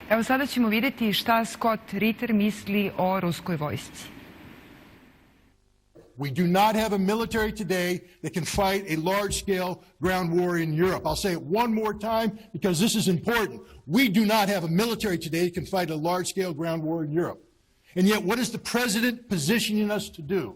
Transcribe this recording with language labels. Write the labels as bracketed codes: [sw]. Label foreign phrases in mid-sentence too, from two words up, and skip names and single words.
[sr] Evo sada ćemo vidjeti šta Scott Ritter misli o ruskoj vojsci. [en] We do not have a military today that can fight a large-scale ground war in Europe. I'll say it one more time because this is important. We do not have a military today that can fight a large-scale ground war in Europe. And yet, what is the president positioning us to do?